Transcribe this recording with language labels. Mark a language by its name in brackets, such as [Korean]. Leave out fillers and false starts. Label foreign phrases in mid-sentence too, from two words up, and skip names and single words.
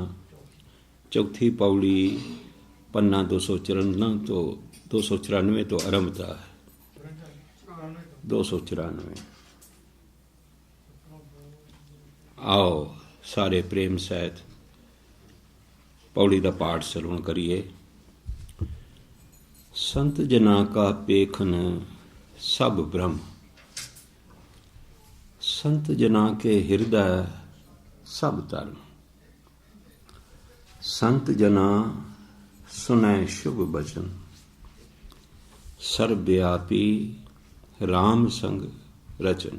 [Punjabi] ਚੌਥੀ ਪੌੜੀ ਪੰਨਾ 294 ਤੋਂ ਆਰੰਭਤਾ ਹੈ। 294। ਆਓ ਸਾਰੇ ਪ੍ਰੇਮ ਸਹਿਤ ਪੌੜੀ ਦਾ ਪਾਠ ਸਰਵਣ ਕਰੀਏ। ਸੰਤ ਜਨਾ ਕਾ ਪੇਖਨ ਸਬ ਬ੍ਰਹਮ, ਸੰਤ ਜਨਾ ਕੇ ਹਿਰਦੇ ਸਬ ਧਰਮ। ਸੰਤ ਜਨਾ ਸੁਨੈ ਸ਼ੁਭ ਬਚਨ, ਸਰਬਵਿਆਪੀ ਰਾਮ ਸੰਗ ਰਚਨ।